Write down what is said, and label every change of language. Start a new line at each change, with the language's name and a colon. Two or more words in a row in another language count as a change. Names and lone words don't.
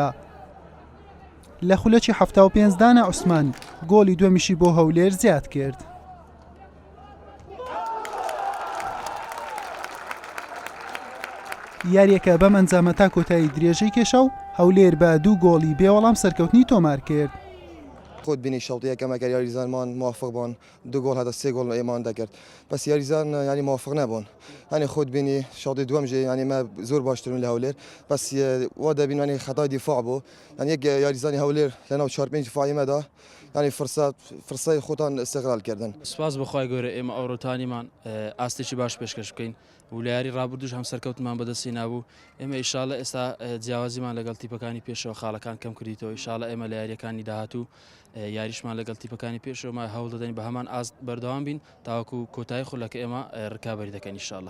Central Kurdish: لە خولەکی 75 دانا عوسمان گۆڵی دووەمیشی بۆ هەولێر زیاد کرد. یاریەکە بەم ئەنجامە تا کۆتایی درێژەی کێشە و هەولێر بە 2 گۆڵی بێوەڵام سەرکەوتنی تۆمار کرد.
Kurdish: خود بینی شوطی یکم اگر یاریزانمان موافق بان 2 گل هذا 3 گل ایمان دکرد بس یاریزان یعنی موافق نبون یعنی خود بینی شوطی دوم جه یعنی ما زور باشترون لهولر بس وادا بین یعنی خطا دفاع بو یعنی یک یاریزانی هولر لنا 4-5 دفاعی مدا یعنی فرصه خودان استقلال کردن.
Central Kurdish: سپاس بخوای گوره ام اوروتانی من ئاستێکی باش پێشکەش بکەین و لە یاری ڕابردوش هەم سەرکەوتمان بەدەستی نابوو. ئێمە ئینشاڵە ئێستا جیاوازیمان لەگەڵ تیپەکانی پێشەوە خاڵەکان کەم کردیتەوە. ئینشاڵە ئێمە لە یاریەکانی داهاتوو یاریشمان لەگەڵ تیپەکانی پێشەوە هەوڵ دەدەین بە هەمان ئاست بەردەوام بین تاوەکو کۆتایی خولەکە ئێمە ڕکابەری دەکەین ئینشاڵە.